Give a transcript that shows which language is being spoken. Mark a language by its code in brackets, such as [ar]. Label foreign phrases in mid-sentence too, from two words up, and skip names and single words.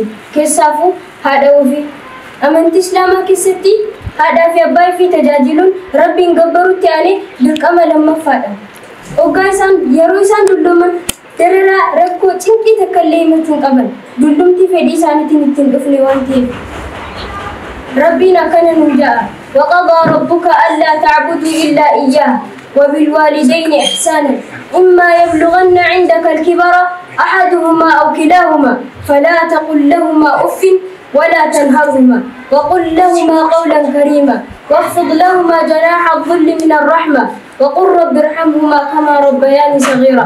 [om] Keessaafuu haadha ofii. Amantii Islaamaa keessatti haadhaa fi abbaa fi tajaajiluun Rabbiin gabbarutti aanee dirqama lammaffaadha. Ogaa isaan yeroo isaan dullooman dararaa rakkoo cinqii takka illee himachuu hin qaban. Dullumti fedhii isaaniitiin ittiin dhufne waan ta'eef. Rabbiin akkana nuun ja'a. [ar] وقضى ربك ألا تعبدوا إلا إياه وبالوالدين إحسانا إما يبلغن عندك الكبر أحدهما أو كلاهما فلا تقل لهما أف ولا تنهرهما وقل لهما قولا كريما واخفض لهما جناح الذل من الرحمة وقل رب ارحمهما كما ربياني صغيرا.